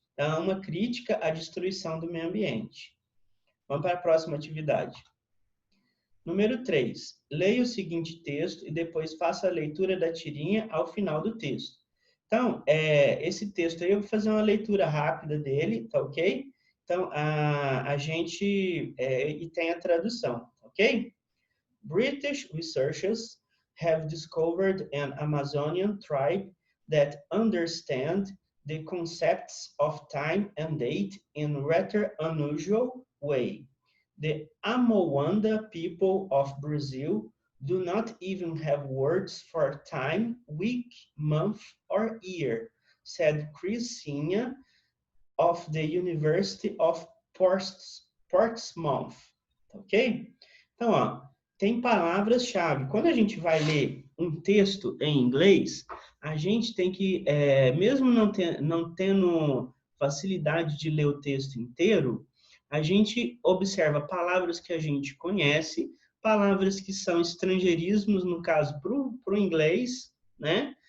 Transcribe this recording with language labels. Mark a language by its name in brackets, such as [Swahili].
[Portuguese] Então, é uma crítica à destruição do meio ambiente. Vamos para a próxima atividade. Número 3. Leia o seguinte texto e depois faça a leitura da tirinha ao final do texto. Então, esse texto aí eu vou fazer uma leitura rápida dele, tá ok? Então, a gente... e tem a tradução, ok? [English] British researchers have discovered an Amazonian tribe that understand the concepts of time and date in rather unusual way. The Amoanda people of Brazil do not even have words for time, week, month, or year, said Chris Sinha of the University of Portsmouth. [Portuguese] Ok? Então, ó, tem palavras-chave. Quando a gente vai ler um texto em inglês, a gente tem que, mesmo não tendo facilidade de ler o texto inteiro, a gente observa palavras que a gente conhece, palavras que são estrangeirismos, no caso, para o inglês, né?